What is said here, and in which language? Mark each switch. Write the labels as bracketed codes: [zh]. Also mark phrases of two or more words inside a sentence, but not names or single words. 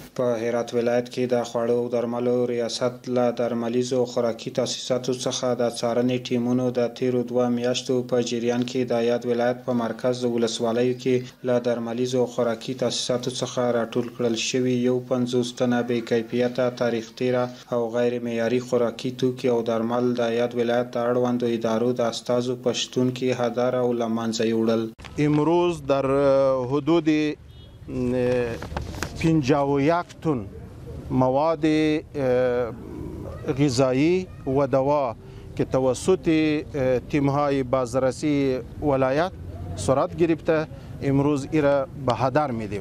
[ps] په هرات ولایت کې د خوړو او درملو ریاست له درملیزو خوراکي تاسیساتو څخه د څارنې ټیمونو د تیرو 2 میاشتو په جریان کې د یاد ولایت په مرکز ولسوالیو کې له درملیزو خوراکي تاسیساتو څخه راټول کړل شوي 50 تنه بې کیفیته تاریخ تیره او غیر معیاري خوراکي توکي او درمل د یاد ولایت د اړوندو ادارو د استازو په شتون کې هدر او له منځه یوړل. [fa] امروز در حدود 51 تن مواد غذایی و دوا که توسط تیم‌های بازرسی ولایت صورت گرفته امروز ایرا به هدر میدیم.